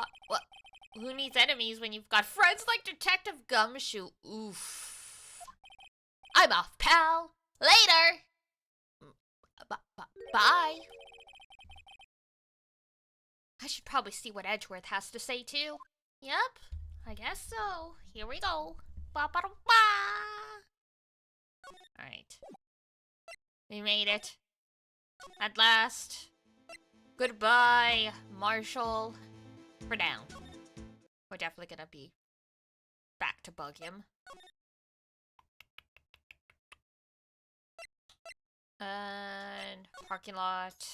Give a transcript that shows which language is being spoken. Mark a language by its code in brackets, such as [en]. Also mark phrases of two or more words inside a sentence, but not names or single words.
[en] Who needs enemies when you've got friends like Detective Gumshoe? Oof. I'm off, pal. Later. Bye. I should probably see what Edgeworth has to say, too. Yep, I guess so. Here we go. Ba-ba-da-ba. Alright. We made it. At last. Goodbye, Marshall. For now. We're definitely gonna be back to bug him. And parking lot.